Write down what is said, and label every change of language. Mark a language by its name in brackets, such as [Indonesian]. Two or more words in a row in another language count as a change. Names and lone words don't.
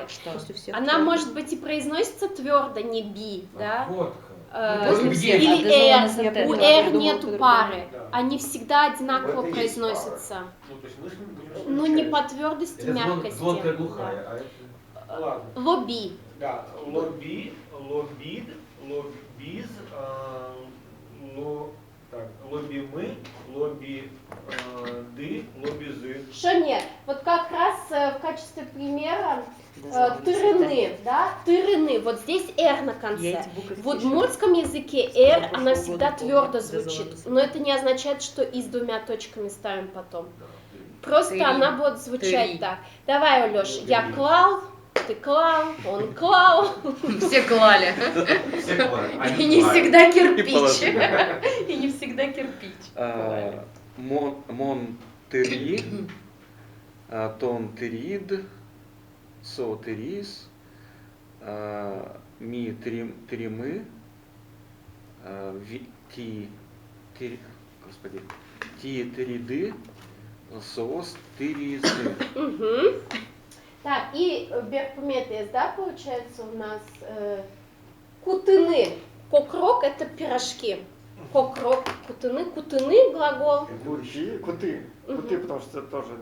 [Russian] После всех Она твердых. может быть и произносится твердо, не би, да? Вот После Где? всех. Или а R. дезала на Я У СТ. поняла. R думала, нету по-другому. пары. Да. Они всегда одинаково Вот это и есть произносятся. Ну, то есть мы Ну, не по твердости, Это мягкости. звонкая глухая, Да. а это... Ладно. Лоби. [Udmurt] Да, лоби, лобид, лобиз, лобимы, лобиды, лобизы. [Russian] Что нет? Вот как раз в качестве примера тырыны. тырыны, да, тырыны, вот здесь «р» на Я конце. эти буковки В еще удмуртском языке с «р», прошлого она всегда года твердо помню, звучит, дозвонился. но это не означает, что «и» с двумя точками ставим потом. Просто Тыри. она будет звучать Тыри. так. Давай, Алёша, я клал, ты клал, он клал. Все клали. Все клали. И Они не клали. всегда И кирпич. положили. И не всегда кирпич. [Udmurt] Монтери, тонтерид, сотерис, ми тримы, господи, ти териды, соос тиризы. Мгм. [Russian] Так, и Беркуметес, да, получается у нас кутыны. Покрок — это пирожки. Покрок, кутыны глагол. Кути, куты. Куты, потому что это тоже...